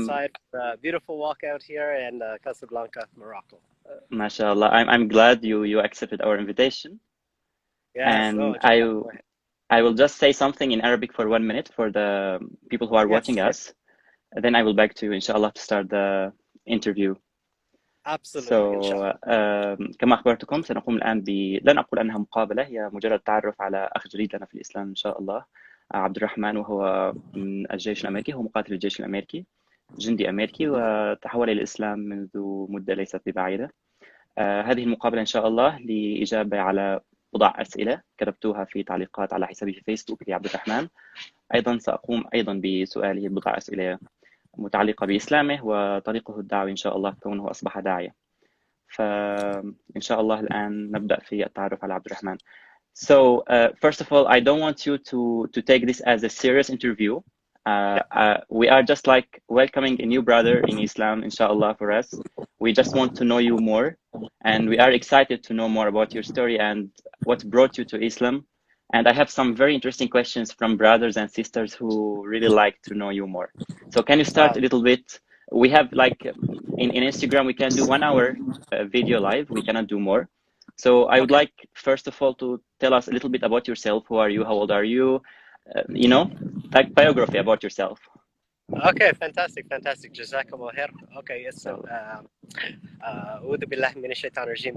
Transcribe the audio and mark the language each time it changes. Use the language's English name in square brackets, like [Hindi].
[English] outside a beautiful walk out here in Casablanca, Morocco. mashallah. I'm glad you accepted our invitation. Yes, And Jazakallah. I will just say something in Arabic for 1 minute for the people who are watching Yes, us. Then I will back to you, inshallah, to start the interview. absolutely, inshallah. [Arabic] كما أخبرتكم سنقوم الآن لن أقول أنها مقابلة، هي مجرد تعرف على أخ جديد لنا في الإسلام إن شاء الله، عبد الرحمن، وهو من الجيش الأمريكي، هو مقاتل الجيش الأمريكي، جندي أمريكي، وتحول إلى الإسلام منذ مدة ليست ببعيدة. هذه المقابلة إن شاء الله لإجابة على بضع أسئلة كتبتوها في تعليقات على حسابي في فيسبوك لعبد الرحمن. أيضا سأقوم بسؤاله بضع أسئلة متعلقة بإسلامه وطريقه الدعوي إن شاء الله كونه أصبح داعية. فإن شاء الله الآن نبدأ في التعرف على عبد الرحمن. [English] So first of all, I don't want you to take this as a serious interview. We are just like welcoming a new brother in Islam, inshallah, for us. We just want to know you more, and we are excited to know more about your story and what brought you to Islam. And I have some very interesting questions from brothers and sisters who really like to know you more. So can you start a little bit? We have like in Instagram, we can do 1 hour video live. We cannot do more. So I would like, first of all, to tell us a little bit about yourself. Who are you? How old are you? Like biography about yourself. Okay, fantastic. Jazakallah khair. Okay, yes. So, [Arabic] أعوذ بالله من الشيطان الرجيم.